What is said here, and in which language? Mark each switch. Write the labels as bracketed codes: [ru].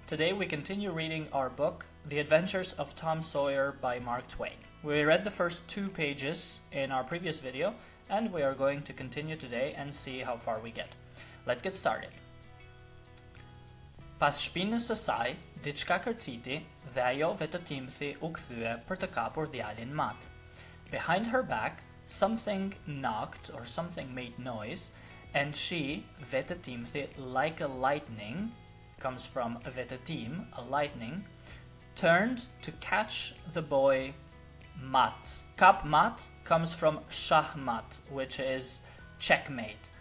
[en] Today we continue reading our book, The Adventures of Tom Sawyer by Mark Twain. We read the first 2 pages in our previous video, and we are going to continue today and see how far we get. Let's get started. [sq] Pas shpinës së saj, diçka kërciti dhe ajo vetëtimthi u kthye për të kapur djalin mat. [en] Behind her back, something knocked or something made noise, and she, vetëtimthi, like a lightning, comes from vetëtim, a lightning, turned to catch the boy mat. Kap mat comes from shahmat, which is checkmate.